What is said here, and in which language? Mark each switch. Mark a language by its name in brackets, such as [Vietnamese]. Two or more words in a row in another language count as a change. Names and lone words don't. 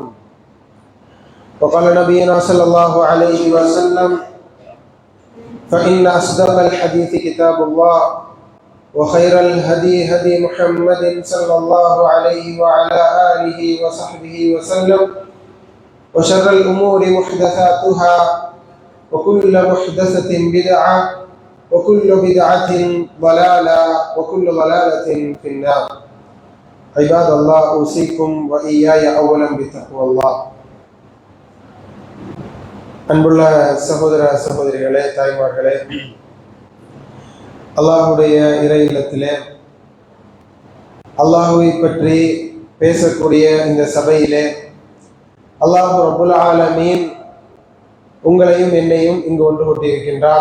[Arabic] وقال نبينا صلى الله عليه وسلم: فإن أصدق الحديث كتاب الله وخير الهدي هدي محمد صلى الله عليه وعلى آله وصحبه وسلم وشر الأمور محدثاتها وكل محدثة بدعة وكل بدعة ضلالة وكل ضلالة في النار. عباد الله، أوصيكم وإياي أولا بتقوى الله. [Tamil] அன்புள்ள சகோதர சகோதரிகளே, தாய்மார்களே, அல்லாஹுடைய இறை இல்லத்திலே அல்லாஹுவை பற்றி பேசக்கூடிய இந்த சபையிலே [Arabic] الله رب العالمين [Tamil] உங்களையும் என்னையும் இங்கு ஒன்று கொண்டிருக்கின்றான்.